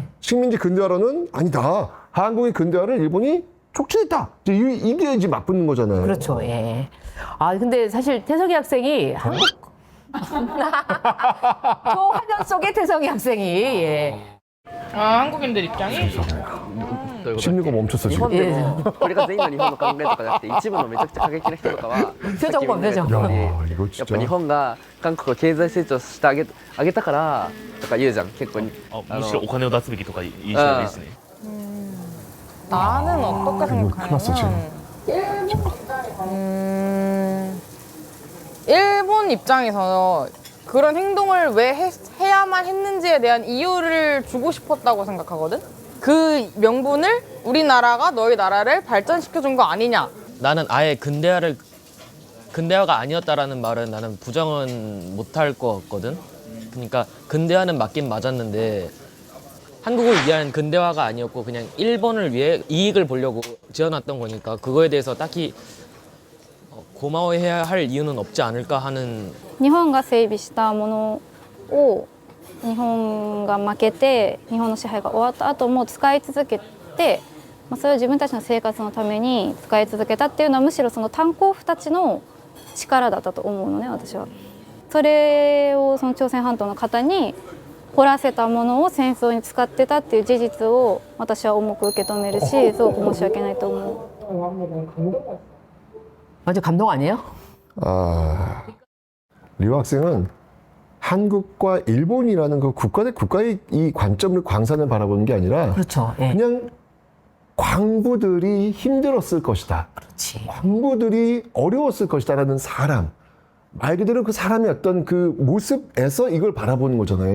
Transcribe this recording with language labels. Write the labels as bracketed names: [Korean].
[Korean] 식민지 근대화론은 아니다. 한국의 근대화를 일본이 촉진했다. 이게 이제 맞붙는 거잖아요. 그렇죠. 예. 아 근데 사실 태석이 학생이 한국 초화년 속의 태석이 학생이 예. 아 한국인들 입장이? 심리가 멈췄어 지금. [Japanese] 日本でもこれが全員の日本の考えとかじゃなくて一部のめちゃくちゃ過激な人とかは [Korean] 표정 봐 표정. や이거 [Japanese] やっぱ日本が韓国が経済成長してあげたからとか言うじゃん結構にむしろお金を出すべきとかいい人がいいですね。 [Korean] 나는 어떻게 큰일났어, 생각하냐면 일본 입장에서 그런 행동을 왜 해야만 했는지에 대한 이유를 주고 싶었다고 생각하거든? 그 명분을 우리나라가 너희 나라를 발전시켜준 거 아니냐. 나는 아예 근대화가 아니었다라는 말은 나는 부정은 못할 것 같거든. 그러니까 근대화는 맞긴 맞았는데 한국을 위한 근대화가 아니었고 그냥 일본을 위해 이익을 보려고 지어놨던 거니까 그거에 대해서 딱히 고마워해야 할 이유는 없지 않을까 하는. [Japanese] 日本が整備したものを日本が負けて日本の支配が終わった後も使い続けて、それを自分たちの生活のために使い続けたっていうのはむしろその炭鉱夫たちの力だったと思うのね私は。それをその朝鮮半島の方に掘らせたものを戦争に使ってたっていう事実を私は重く受け止めるしすごく申し訳ないと思う。 [Korean] 완전 감동 아니에요? 아, 리오 학생은 한국과 일본이라는 그 국가 대 국가의 이 관점을 광산을 바라보는 게 아니라 그렇죠. 예. 그냥 광부들이 힘들었을 것이다. 그렇지. 광부들이 어려웠을 것이다라는 사람. 말 그대로 그 사람의 어떤 그 모습에서 이걸 바라보는 거잖아요.